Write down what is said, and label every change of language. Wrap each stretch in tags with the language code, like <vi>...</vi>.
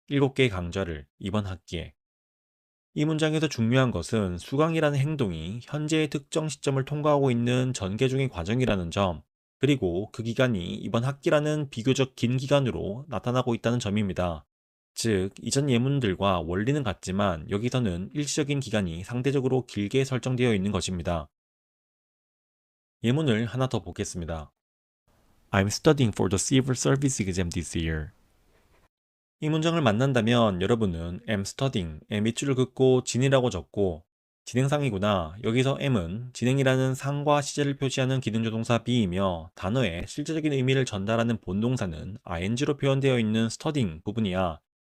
<ko>7개의 강좌를 이번 학기에. 이 문장에서 중요한 것은 수강이라는 행동이 현재의 특정 시점을 통과하고 있는 전개 중의 과정이라는 점, 그리고 그 기간이 이번 학기라는 비교적 긴 기간으로 나타나고 있다는 점입니다. 즉, 이전 예문들과 원리는 같지만 여기서는 일시적인 기간이 상대적으로 길게 설정되어 있는 것입니다. 예문을 하나 더 보겠습니다.</ko> <en>I'm studying for the civil service exam this year.</en> <ko>이 문장을 만난다면 여러분은 am studying의 밑줄을 긋고 진이라고 적고 진행상이구나. 여기서 am은 진행이라는 상과 시제를 표시하는 기능조동사 be이며 단어의 실제적인 의미를 전달하는 본동사는 ing로 표현되어 있는 studying 부분이야.</ko>